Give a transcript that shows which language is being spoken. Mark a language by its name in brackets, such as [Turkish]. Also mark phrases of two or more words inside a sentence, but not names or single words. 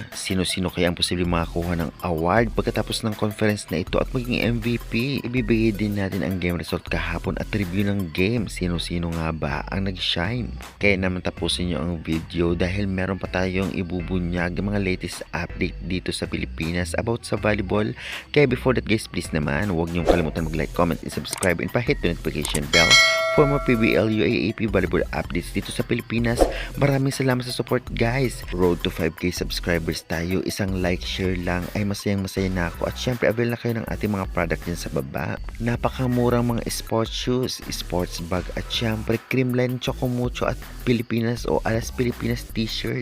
[Filipino] Sino-sino kaya ang posibleng makakuha ng award pagkatapos ng conference na ito at maging MVP? Ibibigay din natin ang game result kahapon at review ng game. Sino-sino nga ba ang nag-shine? Kaya naman tapusin nyo ang video dahil meron pa tayong ibubunyag ng mga [English] latest update [Filipino] dito sa Pilipinas about sa volleyball. Kaya [English] before that guys, [Filipino] please naman huwag niyong kalimutan mag-like, [English] comment, and subscribe and pa-hit the notification bell for more PBL UAAP volleyball updates [Filipino] dito sa Pilipinas. Maraming salamat sa support guys. [English] Road to 5k subscribers [Filipino] tayo. Isang [English] like, share [Filipino] lang ay masayang-masaya na ako. At syempre avail na kayo ng ating mga product din sa baba. Napakamurang mga [English] sports shoes, sports bag [Filipino] at syempre Creamline Chocomucho at Pilipinas o Alas Pilipinas t-shirt.